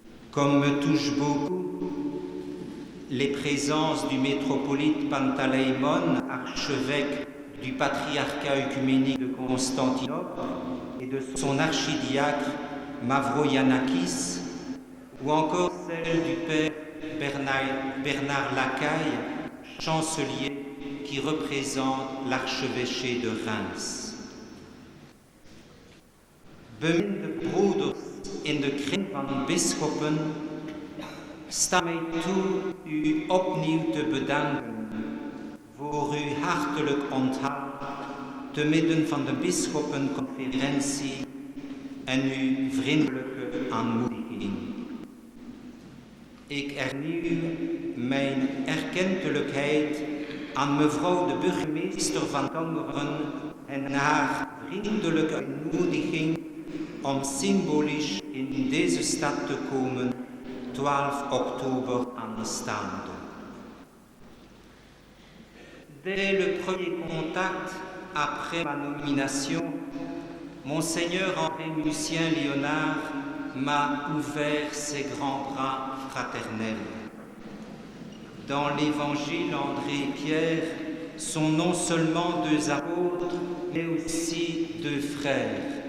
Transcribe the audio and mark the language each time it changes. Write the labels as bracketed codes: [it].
[fr] Comme me touche beaucoup les présences du métropolite Pantaleimon, archevêque du patriarcat œcuménique de Constantinople, et de son archidiacre Mavroyiannakis, ou encore celle du père Bernard Lacaille, chancelier qui représente l'archevêché de Reims. [nl] Beminde Bruders in de kring van bisschoppen sta mij toe u opnieuw te bedanken voor uw hartelijk onthaal te midden van de bisschoppenconferentie en uw vriendelijke aanmoediging. Ik hernieuw mijn erkentelijkheid aan mevrouw de burgemeester van Tongeren en haar vriendelijke aanmoediging om symbolisch in deze stad te komen 12 oktober aanstaande. [fr] Dès le premier contact après ma nomination, Monseigneur André Lucien Léonard m'a ouvert ses grands bras fraternels. Dans l'Évangile, André et Pierre sont non seulement deux apôtres, mais aussi deux frères.